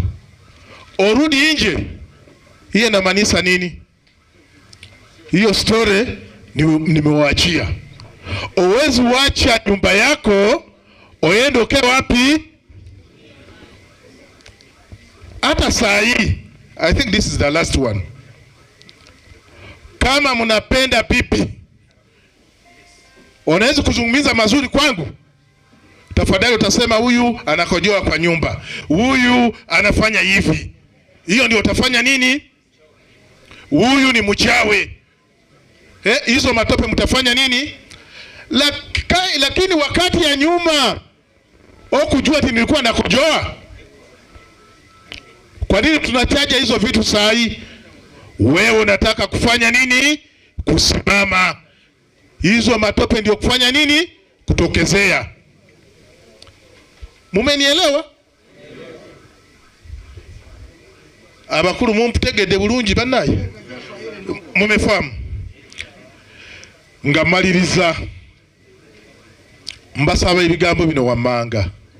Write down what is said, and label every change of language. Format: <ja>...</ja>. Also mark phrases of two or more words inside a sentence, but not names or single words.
<sw>Urudi nje. Hiyo inamaanisha nini? Hiyo story nimewaachia. Uwezi wacha nyumba yako uende uke wapi? Hata saa hii,</sw> <en>I think this is the last one.</en> <sw>Kama mnapenda pipi, unaweza kuzungumza mazuri kwangu, tafadhali utasema huyu anakojoa kwa nyumba, huyu anafanya hivi. Hiyo ndio utafanya nini? Huyu ni mchawi. Hizo matope mtafanya nini? Lakini wakati ya nyuma kujua ati nilikuwa nakojoa. Kwa nini tunataja hizo vitu saa hii? Wewe unataka kufanya nini? Kusimama. Hizo matope ndio kufanya nini? Kutokezea. Mumenielewa?</sw> <lg>Abakuru mumtegede bulungi banaye.</lg> <sw>Mumefahamu?</sw> <lg>Ngamaliriza mbasaba ebigambo bino wammanga.</lg>